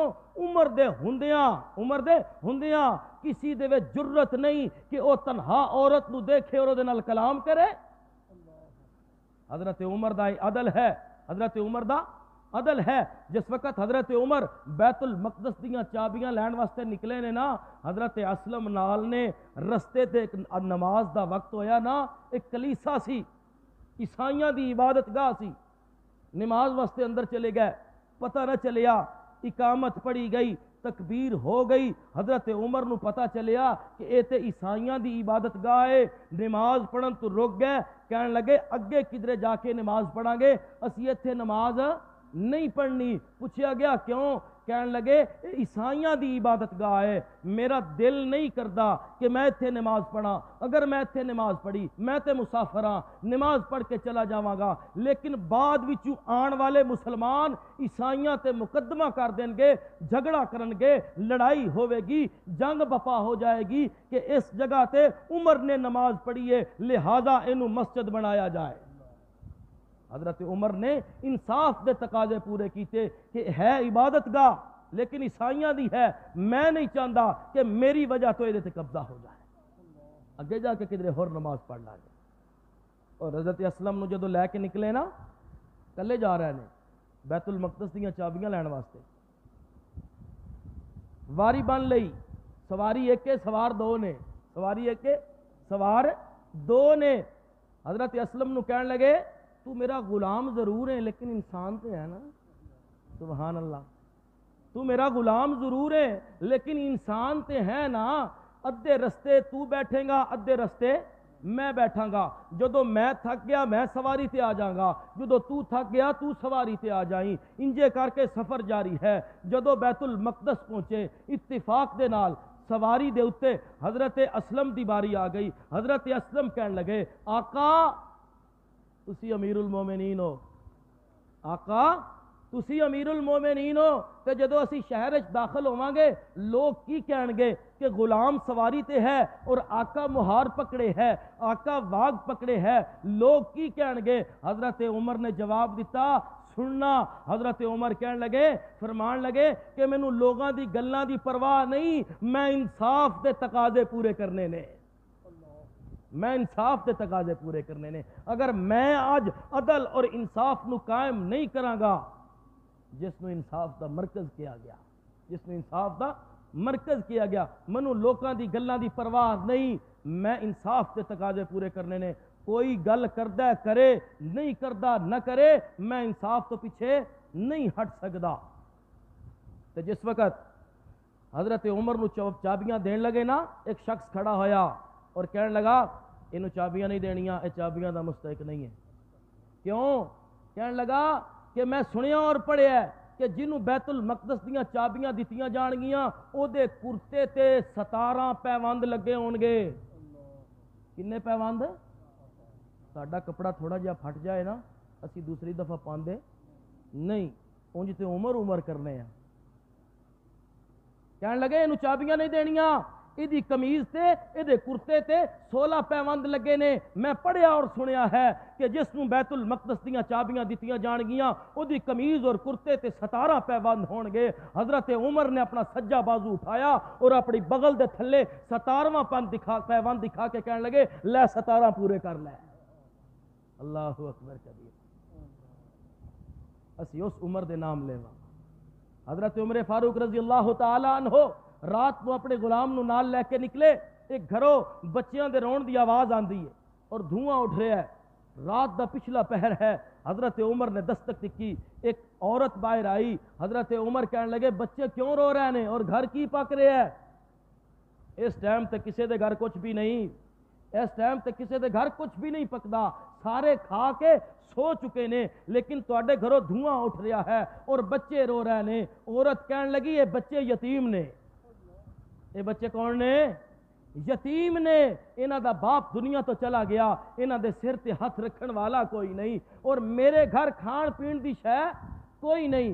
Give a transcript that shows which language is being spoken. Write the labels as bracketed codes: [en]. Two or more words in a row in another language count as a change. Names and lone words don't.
[pa] عمر دے ہوندیاں کسی دے وچ جرت نہیں کہ او تنہا عورت نو دیکھے اور او دے نال کلام کرے۔ حضرت عمر دا عدل ہے، حضرت عمر دا عدل ہے۔ جس وقت حضرت عمر بیت المقدس دیاں چابیاں لین واسطے نکلے نے نا، حضرت اسلم نال نے رستے تے ایک نماز دا وقت ہویا نا، ایک کلیسا سی، عیسائیاں دی عبادت گاہ سی، نماز واسطے اندر چلے گئے، پتہ نہ چلیا، اقامت پڑھی گئی، تکبیر ہو گئی، حضرت عمر نو پتہ چلیا کہ اے تے عیسائیاں دی عبادت گاہ ہے، نماز پڑھن تو رک گئے، کہنے لگے اگے کدھرے جا کے نماز پڑھاں گے، اسی ایتھے نماز نہیں پڑھنی۔ [ur] پوچھا گیا کیوں؟ [pa] کہنے لگے عیسائیاں دی عبادت گاہ ہے، میرا دل نہیں کردا کہ میں ایتھے نماز پڑھاں، اگر میں ایتھے نماز پڑھی میں تے مسافر ہاں، نماز پڑھ کے چلا جاواں گا، لیکن بعد وچوں آن والے مسلمان عیسائیاں تے مقدمہ کر دیں گے، جھگڑا کرن گے، لڑائی ہوے گی، جنگ بپا ہو جائے گی کہ اس جگہ تے عمر نے نماز پڑھی ہے، لہذا اینو مسجد بنایا جائے۔ حضرت عمر نے انصاف دے تقاضے پورے کیتے کہ ہے عبادت گاہ لیکن عیسائیاں دی ہے، میں نہیں چاہتا کہ میری وجہ تو یہ قبضہ ہو جائے، اگے جا کے کدھر ہور نماز پڑھ لا جائے۔ اور حضرت اسلم نو جدو لے کے نکلے نا، کلے جا رہے نے بیت المقدس دیاں چابیاں لین واسطے، واری بن لئی، سواری ایک ہے سوار دو نے، سواری ایک ہے سوار دو نے۔ حضرت اسلم نو کہن لگے، تو میرا غلام ضرور ہے لیکن انسان تو ہے نا، [ar] سبحان اللہ، [pa] تو میرا غلام ضرور ہے لیکن انسان تے ہے نا، ادھے رستے تو بیٹھیں گا، ادھے رستے میں بیٹھاں گا، جدو میں تھک گیا میں سواری تے آ جاں گا، جدو تو تھک گیا تو سواری تے آ جائیں، انجے کر کے سفر جاری ہے۔ جدو بیت المقدس پہنچے اتفاق دے نال سواری دے اتے حضرت اسلم دی باری آ گئی۔ حضرت اسلم کہن لگے، آقا تسی امیر المومنین ہو، آقا تسی امیر المومنین ہو، کہ جدو اسی شہر وچ داخل ہوواں گے لوگ کی کہن گے کہ غلام سواری تے ہے اور آقا مہار پکڑے ہے، آقا واگ پکڑے ہے، لوگ کی کہن گے؟ حضرت عمر نے جواب دیتا، سننا۔ حضرت عمر کہن لگے، فرمان لگے کہ مینوں لوگاں دی گلاں دی پرواہ نہیں، میں انصاف دے تقاضے پورے کرنے نے، میں انصاف دے تقاضے پورے کرنے نے۔ اگر میں آج عدل اور انصاف نو قائم نہیں کراں گا، جس نو انصاف دا مرکز کیا گیا، جس نو انصاف دا مرکز کیا گیا. منو لوکاں دی گلاں دی پرواہ نہیں, میں انصاف کے تقاضے پورے کرنے نے. کوئی گل کردہ کرے, نہیں کردہ نہ کرے, میں انصاف تو پیچھے نہیں ہٹ سکدا. تو جس وقت حضرت عمر نو چابیاں دین لگے نا, ایک شخص کھڑا ہویا اور کہنے لگا انہوں چابیاں نہیں دینیاں, اے چابیاں دا مستحق نہیں ہے. کیوں؟ کہنے لگا کہ میں سنیا اور پڑھیا ہے کہ جنہوں بیت المقدس دیاں چابیاں دیتیاں جان گیاں او دے کرتے تے 17 پیوند لگے ہون گے. کنے پیوند؟ ساڈا کپڑا تھوڑا جہا پھٹ جائے نا اسی دوسری دفعہ پاندے نہیں, اونج تے عمر کرنے ہیں. کہنے لگے انہوں چابیاں نہیں دینیاں, ایدی کمیز تے ایدے کرتے تے 16 پیوند لگے نے. میں پڑھیا اور سنیا ہے کہ جس نوں بیت المقدس دیاں چابیاں دیتیاں جان گیاں او دی کمیز اور کرتے تے 17 پیوند ہون گے. حضرت عمر نے اپنا سجا بازو اٹھایا اور اپنی بغل دے تھلے 17واں پیوند دکھا کے کہنے لگے لے 17 پورے کر لے. [ar] اللہ اکبر کبیر. [pa] اسی اس عمر دے نام لیوا. حضرت عمر فاروق [ar] رضی اللہ تعالی عنہ [pa] رات کو اپنے غلام نو نال لے کے نکلے. ایک گھروں بچیاں دے رون دی آواز آندی ہے اور دھواں اٹھ رہا ہے. رات دا پچھلا پہر ہے. حضرت عمر نے دستک کی, ایک عورت باہر آئی. [ur] حضرت عمر کہنے لگے بچے کیوں رو رہے ہیں اور گھر کی پک رہے ہیں؟ [pa] اس ٹائم تے کسے دے گھر کچھ بھی نہیں, اس ٹائم تے کسے دے گھر کچھ بھی نہیں پکدا, سارے کھا کے سو چکے نے, لیکن تواڈے گھروں دھواں اٹھ رہا ہے اور بچے رو رہے نے. عورت کہنے لگی یہ بچے یتیم نے. یہ بچے کون نے؟ یتیم نے. انہاں دا باپ دنیا تو چلا گیا, انہاں دے سر تے ہاتھ رکھن والا کوئی نہیں, اور میرے گھر کھان پین دی شے کوئی نہیں.